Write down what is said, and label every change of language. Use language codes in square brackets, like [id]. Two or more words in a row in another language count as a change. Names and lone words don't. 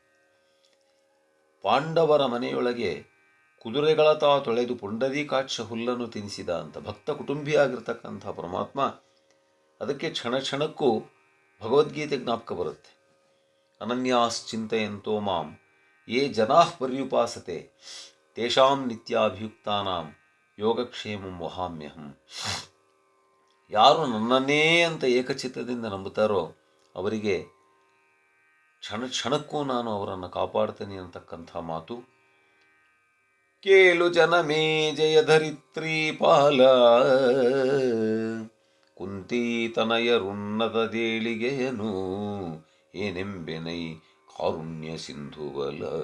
[kn] ಪಾಂಡವರ ಮನೆಯೊಳಗೆ ಕುದುರೆಗಳ ತೊಳೆದು ಪುಂಡರೀಕಾಕ್ಷ ಹುಲ್ಲನ್ನು ತಿನ್ನಿಸಿದ ಅಂತ ಭಕ್ತ ಕುಟುಂಬಿಯಾಗಿರ್ತಕ್ಕಂಥ ಪರಮಾತ್ಮ. ಅದಕ್ಕೆ ಕ್ಷಣ ಕ್ಷಣಕ್ಕೂ ಭಗವದ್ಗೀತೆ ಜ್ಞಾಪಕ ಬರುತ್ತೆ. [sa] ಅನನ್ಯಾಶ್ಚಿಂತೆಯಂತೋ ಮಾಂ ಯೇ ಜನಾಃ ಪರ್ಯುಪಾಸತೆ ತೇಷಾಂ ನಿತ್ಯಾಭಿಯುಕ್ತಾನಾಂ ಯೋಗಕ್ಷೇಮಂ ವಹಾಮ್ಯಹಂ. [kn] ಯಾರು ನನ್ನನ್ನೇ ಅಂತ ಏಕಚಿತ್ತದಿಂದ ನಂಬುತ್ತಾರೋ ಅವರಿಗೆ ಕ್ಷಣ ಕ್ಷಣಕ್ಕೂ ನಾನು ಅವರನ್ನು ಕಾಪಾಡ್ತೇನೆ ಅಂತಕ್ಕಂಥ ಮಾತು. ಕೇಳು ಜನಮೇ ಜಯಧರಿತ್ರಿ ಪಾಲ ಕುಂತೀತನಯರುನ್ನತ ದೇಳಿಗೆಯನು ಏನೆಂಬೆನೈ ಕಾರುಣ್ಯ ಸಿಂಧುವಲ.